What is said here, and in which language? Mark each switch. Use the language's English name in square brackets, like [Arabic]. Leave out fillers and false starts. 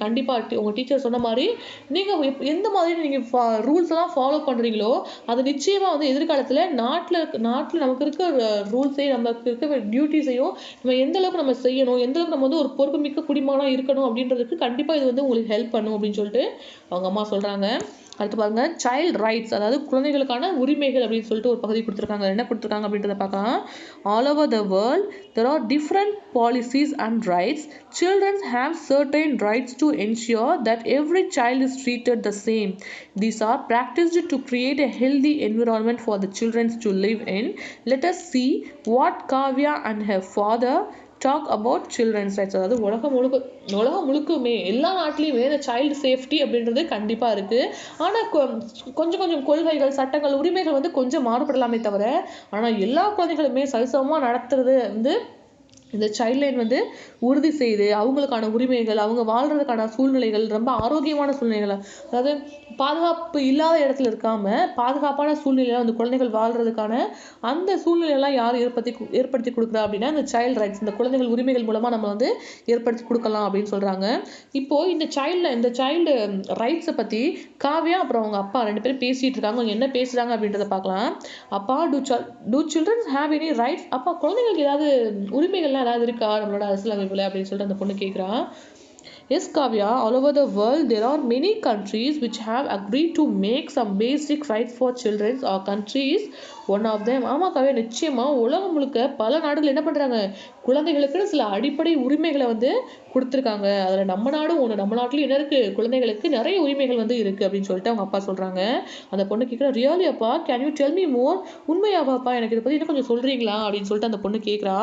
[Tamil] கண்டிப்பாக உங்கள் டீச்சர் சொன்ன மாதிரி நீங்கள் எந்த மாதிரி நீங்கள் ரூல்ஸ் எல்லாம் ஃபாலோ பண்ணுறீங்களோ அது நிச்சயமாக வந்து எதிர்காலத்தில் நாட்டில் நமக்கு இருக்க ரூல்ஸையும் நமக்கு இருக்க டியூட்டிஸையும் நம்ம எந்த அளவுக்கு நம்ம செய்யணும், எந்த அளவுக்கு நம்ம வந்து ஒரு பொறுப்புமிக்க குடிமகனாக இருக்கணும் அப்படின்றதுக்கு கண்டிப்பாக இது வந்து உங்களுக்கு ஹெல்ப் பண்ணும் அப்படின்னு சொல்லிட்டு அவங்க அம்மா சொல்கிறாங்க. அடுத்து பாருங்க, சைல்ட் ரைட்ஸ், அதாவது குழந்தைகளுக்கான உரிமைகள் அப்படின்னு சொல்லிட்டு ஒரு பகுதி கொடுத்துருக்காங்க. என்ன கொடுத்துருக்காங்க அப்படின்றத பார்க்கலாம். [English] All over the world there are different policies and rights. Children have certain rights to ensure that every child is treated the same. These are practiced to create a healthy environment for the children to live in. Let us see what Kavya and her father talk about children's rights. [Tamil] அதாவது உலகம் முழுக்குமே எல்லா நாட்டிலையுமே இந்த child safety அப்படின்றது கண்டிப்பாக இருக்குது. ஆனால் கொஞ்சம் கொள்கைகள், சட்டங்கள், உரிமைகள் வந்து கொஞ்சம் மாறுபடலாமே தவிர ஆனால் எல்லா குழந்தைகளுமே சரிசமமாக நடத்துறது வந்து இந்த சைல்ட் லைன் வந்து உறுதி செய்து அவங்களுக்கான உரிமைகள், அவங்க வாழ்கிறதுக்கான சூழ்நிலைகள், ரொம்ப ஆரோக்கியமான சூழ்நிலைகள், அதாவது பாதுகாப்பு இல்லாத இடத்துல இருக்காமல் பாதுகாப்பான சூழ்நிலையில் வந்து குழந்தைகள் வாழ்கிறதுக்கான அந்த சூழ்நிலையெல்லாம் யார் ஏற்படுத்தி கொடுக்குறா அப்படின்னா இந்த சைல்டு ரைட்ஸ், இந்த குழந்தைகள் உரிமைகள் மூலமாக நம்ம வந்து ஏற்படுத்தி கொடுக்கலாம் அப்படின்னு சொல்கிறாங்க. இப்போது இந்த சைல்டு ரைட்ஸை பற்றி காவ்யா அப்புறம் அவங்க அப்பா 2 பேரும் பேசிகிட்டு இருக்காங்க. அவங்க என்ன பேசுகிறாங்க அப்படின்றத பார்க்கலாம். அப்பா, [English] Do childrens have any rights? [Tamil] அப்பா, குழந்தைங்களுக்கு ஏதாவது உரிமைகள் ஏதாவது இருக்கா நம்மளோட அரசியலமைப்புல அப்படின்னு சொல்லிட்டு அந்த பொண்ணு கேட்குறா. [English] Yes, Kavya, all over the world there are many countries which have agreed to make some basic rights for children. Our country is one of them. [Tamil] ஆமாம் காவ்யா, நிச்சயமாக உலகம் முழுக்க பல நாடுகள் என்ன பண்ணுறாங்க, குழந்தைகளுக்குன்னு சில அடிப்படை உரிமைகளை வந்து கொடுத்துருக்காங்க. அதில் நம்ம நாடும் ஒன்று. நம்ம நாட்டிலும் என்ன இருக்குது, குழந்தைகளுக்கு நிறைய உரிமைகள் வந்து இருக்குது அப்படின்னு சொல்லிட்டு அவங்க அப்பா சொல்கிறாங்க. அந்த பொண்ணு கேட்குறா, [English] Really அப்பா, can you tell me more? [Tamil] உண்மையாவாப்பா, எனக்கு இதை பற்றி இன்னும் கொஞ்சம் சொல்கிறீங்களா அப்படின்னு சொல்லிட்டு அந்த பொண்ணு கேட்குறா.